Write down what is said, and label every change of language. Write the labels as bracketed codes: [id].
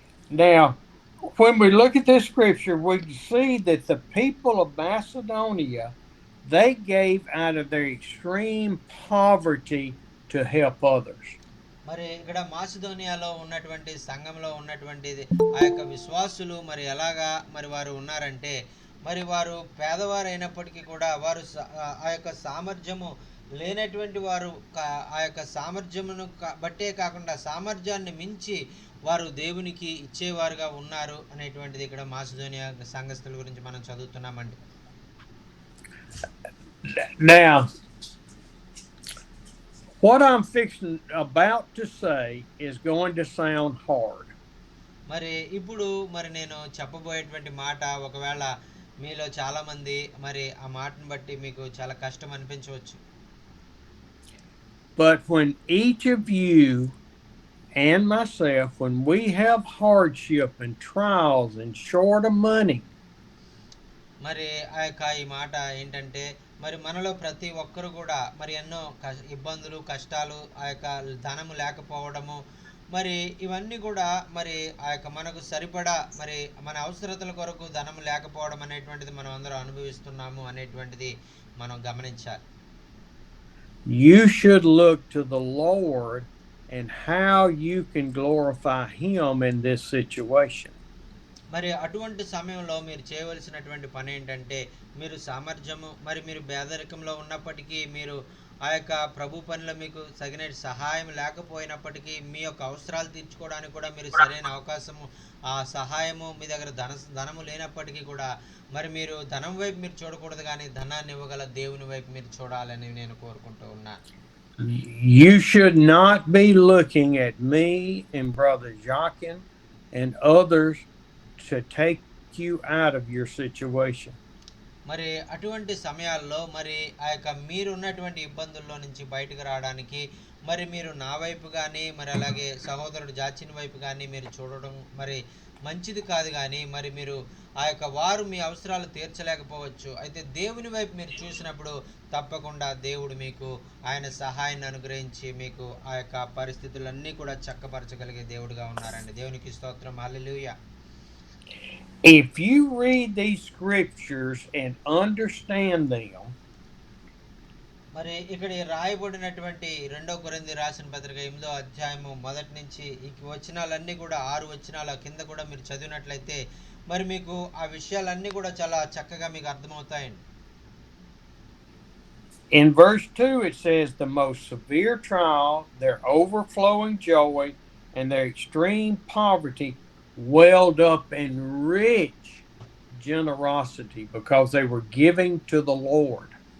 [en] Now, when we look at this scripture, we see that the people of Macedonia, they gave out of their extreme poverty to help others. [te] మరి ఇక్కడ మాసిదోనియాలో ఉన్నటువంటి సంఘంలో ఉన్నటువంటి ఆ యొక్క విశ్వాసులు మరి ఎలాగా మరి వారు ఉన్నారంటే మరి వారు పేదవారు అయినప్పటికీ కూడా వారు ఆ యొక్క సామర్థ్యము లేనటువంటి వారు ఆ యొక్క సామర్థ్యమును బట్టే కాకుండా సామర్థ్యాన్ని మించి వారు దేవునికి ఇచ్చేవారుగా ఉన్నారు అనేటువంటిది ఇక్కడ మాసిదోనియా సంఘస్థుల గురించి మనం చదువుతున్నామండి. [en] Now, what I'm about to say is going to sound hard. [te] మరి ఇప్పుడు మరి నేను చెప్పబోయేటువంటి మాట ఒకవేళ మీలో చాలా మంది మరి ఆ మాటను బట్టి మీకు చాలా కష్టం అనిపించవచ్చు. [en] But when each of you and myself, when we have hardship and trials and short of money, [te] మరి ఆ యొక్క ఈ మాట ఏంటంటే మరి మనలో ప్రతి ఒక్కరు కూడా మరి ఎన్నో ఇబ్బందులు కష్టాలు ఆ యొక్క ధనము లేకపోవడము మరి ఇవన్నీ కూడా మరి ఆ యొక్క మనకు సరిపడా మరి మన అవసరతల కొరకు ధనము లేకపోవడం అనేటువంటిది మనం అందరం అనుభవిస్తున్నాము అనేటువంటిది మనం గమనించాలి. [en] You should look to the Lord and how you can glorify Him in this situation. [te] మరి అటువంటి సమయంలో మీరు చేయవలసినటువంటి పని ఏంటంటే, మీరు సామర్థ్యము మరి మీరు పేదరికంలో ఉన్నప్పటికీ, మీరు ఆ యొక్క ప్రభు పనిలో మీకు తగిన సహాయం లేకపోయినప్పటికీ, మీ యొక్క అవసరాలు తీర్చుకోవడానికి కూడా మీరు సరైన అవకాశము, ఆ సహాయము మీ దగ్గర ధనము లేనప్పటికీ కూడా, మరి మీరు ధనం వైపు మీరు చూడకూడదు గానీ, ధనాన్ని ఇవ్వగల దేవుని వైపు మీరు చూడాలని నేను కోరుకుంటూ ఉన్నాను. [en] You should not be looking at me and Brother Jacques and others to take you out of your situation. [te] మరి అటువంటి సమయాల్లో మరి ఆ యొక్క మీరున్నటువంటి ఇబ్బందుల్లో నుంచి బయటకు రావడానికి మరి మీరు నా వైపు కానీ మరి అలాగే సహోదరుడు జాచిన్ వైపు కానీ మీరు చూడడం మరి మంచిది కాదు. కానీ మరి మీరు ఆ యొక్క వారు మీ అవసరాలు తీర్చలేకపోవచ్చు, అయితే దేవుని వైపు మీరు చూసినప్పుడు తప్పకుండా దేవుడు మీకు ఆయన సహాయాన్ని అనుగ్రహించి మీకు ఆ యొక్క పరిస్థితులన్నీ కూడా చక్కపరచగలిగే దేవుడుగా ఉన్నారండి. దేవునికి స్తోత్రం. హల్లెలూయా. [en] If you read these scriptures and understand them, [te] మరి ఇక్కడ రాయబడినటువంటి 2 కొరింథీ రాసిన పత్రిక 8వ అధ్యాయము మొదటి నుంచి ఈ వచనాలన్నీ కూడా 6 వచనాల కింద కూడా మీరు చదివినట్లయితే మరి మీకు ఆ విషయాలన్నీ కూడా చాలా చక్కగా మీకు అర్థమవుతాయండి. [en] in verse 2 it says, the most severe trial, their overflowing joy, and their extreme poverty welled up in rich generosity because they were giving to the Lord.